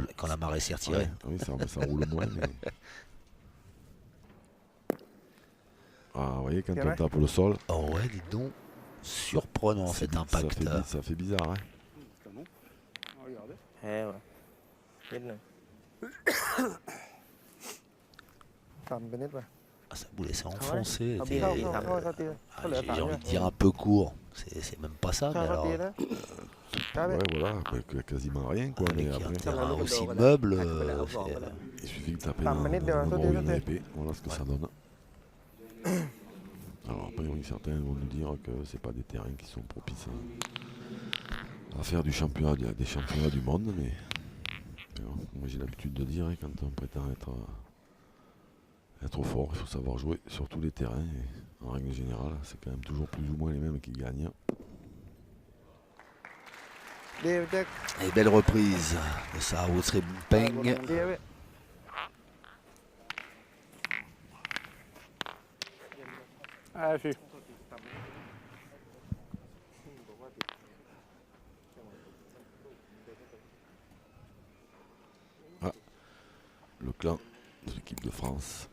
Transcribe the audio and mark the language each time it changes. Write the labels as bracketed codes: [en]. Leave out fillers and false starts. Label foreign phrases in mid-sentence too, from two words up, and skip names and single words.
[fr] Quand la marée s'est retirée. Ouais, oui, ça roule moins. Mais... Ah, vous voyez, quand C'est on vrai tape le sol, Oh ouais, dis donc. Surprenant cet impact. ça fait bizarre. Hein. Canon. Regardez. [th] Ouais. Nice นึง ต่ำไปนิดป่ะ [fr] Ah, ça voulait s'enfoncer. [th] เอา [fr] C'était- [th] เข้าตี [fr] Ah, [th] ก็เหลือ [fr] J'ai 3 envie de dire un peu court. C'est même pas ça, mais [th] เข้า [fr] alors. [th] ตีนะได้ไหม [fr] Ouais, voilà, avec quasiment rien quoi. Mais Avec un après, terrain aussi meuble. il suffit de taper Par dans minute, le sauter, bord d'une sauter. épée. Voilà ce que ça donne. Alors après, oui, certains vont nous dire que c'est pas des terrains qui sont propices à faire des championnats du monde, mais bon, moi j'ai l'habitude de dire, hein, quand on prétend être fort, il faut savoir jouer sur tous les terrains. Et en règle générale, c'est quand même toujours plus ou moins les mêmes qui gagnent. [th] เดียวแจ็ค [fr] Et belle reprise de Sarah Peng. [th] เดียวเว้ย [fr] Allez, fille. Le clan de l'équipe de France.